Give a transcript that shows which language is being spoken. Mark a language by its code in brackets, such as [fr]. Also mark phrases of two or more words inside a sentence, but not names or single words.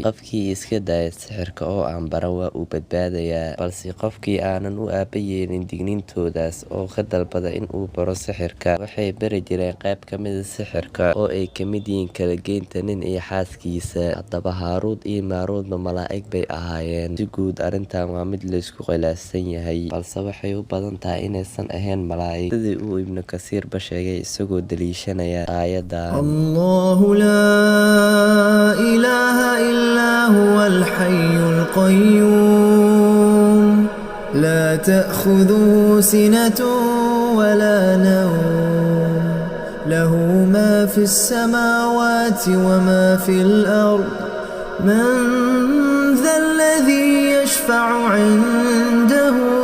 [so] Qofkii iska daaya sixirka oo aan baran waa uu badbaadayaa, balse qofkii aanan u aaba yeelin digniintoodaas oo ka dalbada in uu baro sixirka, waxay bari jireen qayb ka mida sixirka oo ay ka mid yihiin kala geynta nin iyo xaaskiisa. Haddaba Haaruud iyo Maaruudna malaa'ig bay ahaayeen. Si guud arrintan waa mid laysku khilaafsan yahay, balse waxay u badan tahay inaysan ahayn malaa'ig, sidii uu Ibnu Kasiirba sheegay isagoo daliishanaya aayaddan. [ar] الله لا إله إلا هو الحي القيوم لا تأخذه سنة ولا نوم له ما في السماوات وما في الأرض من ذا الذي يشفع عنده